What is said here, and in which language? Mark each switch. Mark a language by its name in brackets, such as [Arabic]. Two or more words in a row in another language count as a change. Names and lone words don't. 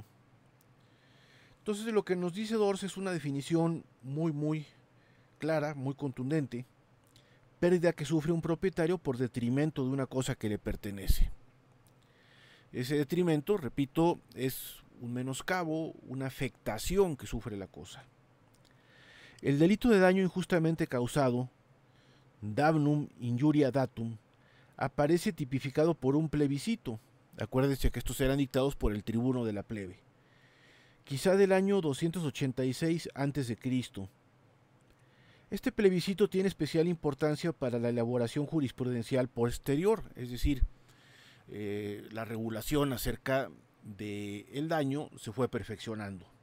[Spanish] Entonces lo que nos dice Dors es una definición muy clara, muy contundente. Pérdida que sufre un propietario por detrimento de una cosa que le pertenece. Ese detrimento, repito, es un menoscabo, una afectación que sufre la cosa. El delito de daño injustamente causado, [Latin] damnum injuria datum, [Spanish] aparece tipificado por un plebiscito. Acuérdense que estos eran dictados por el tribuno de la plebe, quizá del año 286 a.C. Este plebiscito tiene especial importancia para la elaboración jurisprudencial posterior, es decir, la regulación acerca del daño se fue perfeccionando.